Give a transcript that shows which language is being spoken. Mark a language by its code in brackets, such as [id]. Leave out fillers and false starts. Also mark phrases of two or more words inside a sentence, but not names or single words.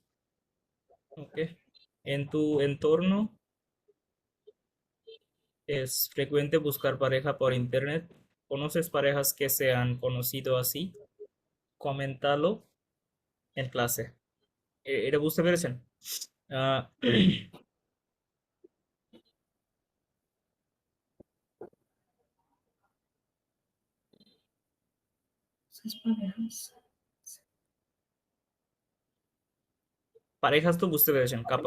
[en] Ok. [es] En tu entorno es frecuente buscar pareja por internet. ¿Conoces parejas que se han conocido así? Coméntalo en clase. [bn] এটা বুঝতে পেরেছেন? আহ, [es] Esas parejas। [bn] পারেখাস তো বুঝতে পেরেছেন, কাপল।